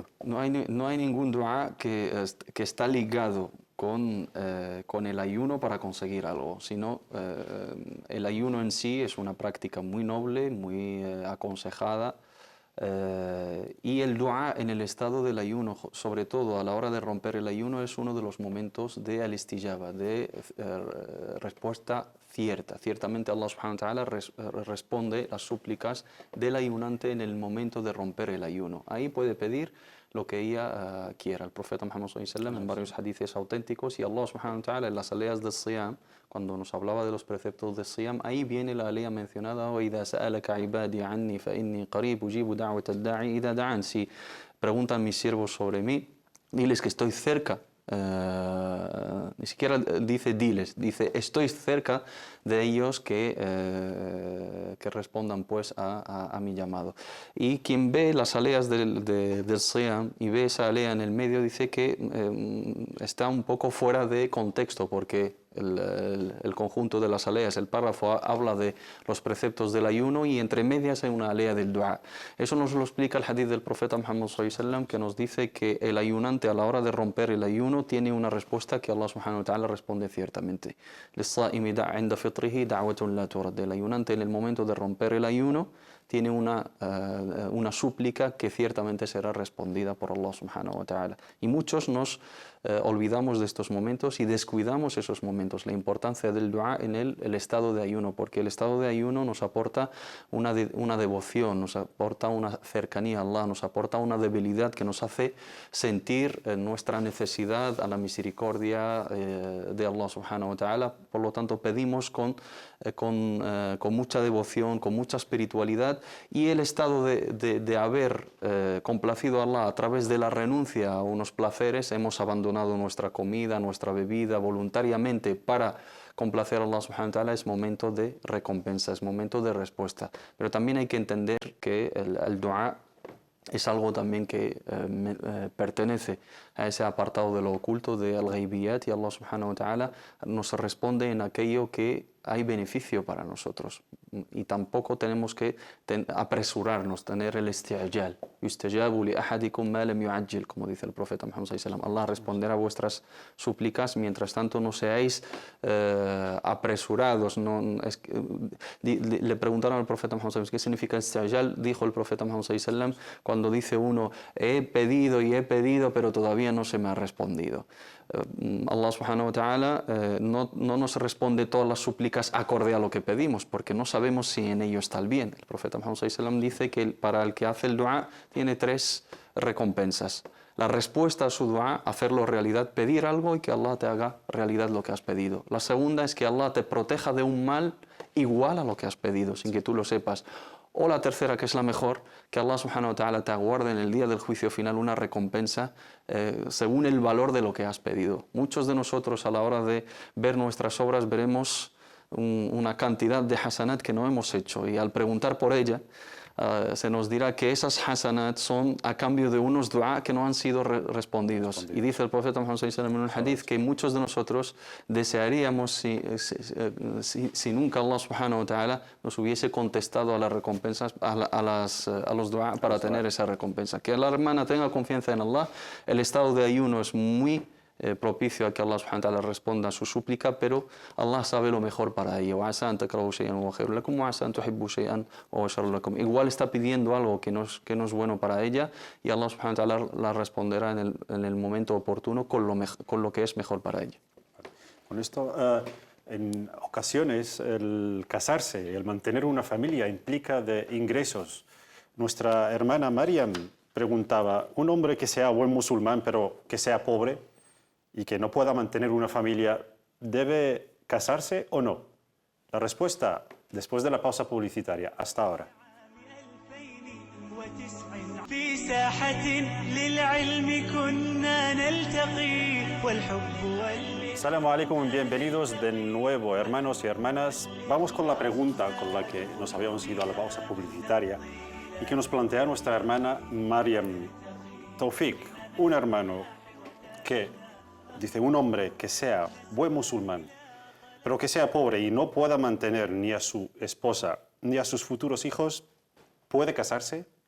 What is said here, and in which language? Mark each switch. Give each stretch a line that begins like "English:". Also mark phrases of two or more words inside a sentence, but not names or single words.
Spanish: No hay ningún dua que está ligado con el ayuno para conseguir algo, sino el ayuno en sí es una práctica muy noble, muy aconsejada, y el dua en el estado del ayuno, sobre todo a la hora de romper el ayuno, es uno de los momentos de al-istijaba, de respuesta cierta. Ciertamente Allah
Arabic: سبحانه وتعالى
Spanish: responde las súplicas del ayunante en el momento de romper el ayuno. Ahí puede pedir lo que ella quiera. El profeta Muhammad
Arabic: صلى الله عليه وسلم
Spanish: en varios hadices auténticos, y Allah
Arabic: سبحانه وتعالى
Spanish: en las aleas del siyam, cuando nos hablaba de los preceptos del siyam, ahí viene la alea mencionada:
Arabic: وَإِذَا سَأَلَكَ عِبَادِي عَنِّي فَإِنِّي قَرِيبُ أُجِيبُ دَعْوَةَ الدَّاعِ إِذَا دَعَانِ.
Spanish: Si preguntan mis siervos sobre mí, diles que estoy cerca. Ni siquiera dice diles, dice estoy cerca de ellos que respondan pues a mi llamado. Y quien ve las aleas del Siyam y ve esa alea en el medio, dice que está un poco fuera de contexto, porque el conjunto de las aleas, el párrafo habla de los preceptos del ayuno, y entre medias hay una alea del dua. Eso nos lo explica el hadith del profeta Muhammad
Arabic: صلى الله عليه وسلم,
Spanish: que nos dice que el ayunante a la hora de romper el ayuno tiene una respuesta que Allah
Arabic: سبحانه وتعالى
Spanish: responde ciertamente. El ayunante en el momento de romper el ayuno tiene una súplica que ciertamente será respondida por Allah
Arabic: سبحانه وتعالى.
Spanish: Y muchos nos olvidamos de estos momentos y descuidamos esos momentos, la importancia del dua en el estado de ayuno, porque el estado de ayuno nos aporta una devoción, nos aporta una cercanía a Allah, nos aporta una debilidad que nos hace sentir nuestra necesidad a la misericordia de Allah
Arabic: سبحانه وتعالى.
Spanish: Por lo tanto, pedimos con mucha devoción, con mucha espiritualidad, y el estado de haber complacido a Allah a través de la renuncia a unos placeres, hemos abandonado nuestra comida, nuestra bebida voluntariamente para complacer a Allah
Arabic: سبحانه وتعالى,
Spanish: es momento de recompensa, es momento de respuesta. Pero también hay que entender que el dua es algo también que pertenece a ese apartado de lo oculto, de al-ghaibiyat, y Allah
Arabic: سبحانه وتعالى
Spanish: nos responde en aquello que hay beneficio para nosotros. Y tampoco tenemos que apresurarnos, tener el isti'jal.
Arabic: يستجاب لأحدكم ما لم يعجل,
Spanish: como dice el profeta Muhammad
Arabic: صلى الله عليه وسلم.
Spanish: Allah responderá a vuestras súplicas, mientras tanto no seáis apresurados. Le preguntaron al profeta Muhammad
Arabic: صلى الله عليه وسلم
Spanish: qué significa isti'jal. Dijo el profeta Muhammad
Arabic: صلى الله عليه وسلم,
Spanish: cuando dice uno, he pedido y he pedido, pero todavía no se me ha respondido. Allah
Arabic: سبحانه وتعالى
Spanish: no nos responde todas las súplicas acorde a lo que pedimos, porque no sabemos si en ello está el bien. El profeta Muhammad
Arabic: صلى الله عليه وسلم
Spanish: dice que para el que hace el dua tiene 3 recompensas. La respuesta a su dua, hacerlo realidad, pedir algo y que Allah te haga realidad lo que has pedido. La segunda es que Allah te proteja de un mal igual a lo que has pedido, sin que tú lo sepas. O la tercera, que es la mejor, que Allah
Arabic: سبحانه وتعالى
Spanish: te aguarde en el día del juicio final una recompensa según el valor de lo que has pedido. Muchos de nosotros a la hora de ver nuestras obras veremos una cantidad de hasanat que no hemos hecho y al preguntar por ella se nos dirá que esas hasanat son a cambio de unos dua que no han sido respondidos. Y dice el profeta Muhammad
Arabic: صلى الله عليه وسلم
Spanish: en un hadith que muchos de nosotros desearíamos si nunca Allah
Arabic: سبحانه وتعالى
Spanish: nos hubiese contestado a las recompensas, a los dua para tener esa recompensa. Que la hermana tenga confianza en Allah. El estado de ayuno es muy propicio a que Allah
Arabic: سبحانه وتعالى
Spanish: responda a su súplica, pero Allah sabe lo mejor para ella. Igual está pidiendo algo que no es bueno para ella y Allah
Arabic: سبحانه وتعالى
Spanish: la responderá en el momento oportuno con lo que es mejor para ella. Con esto, en ocasiones el casarse, el mantener una familia implica de ingresos. Nuestra hermana Mariam preguntaba, ¿un hombre que sea buen musulmán pero que sea pobre y que no pueda mantener una familia, ¿debe casarse o no? La respuesta, después de la pausa publicitaria. Hasta ahora.
Arabic: السلام عليكم,
Spanish: bienvenidos de nuevo, hermanos y hermanas. Vamos con la pregunta con la que nos habíamos ido a la pausa publicitaria y que nos plantea nuestra hermana Mariam. Taufik, un hermano que dice, un hombre que sea buen musulmán, pero que sea pobre y no pueda mantener ni a su esposa ni a sus futuros hijos, ¿puede casarse?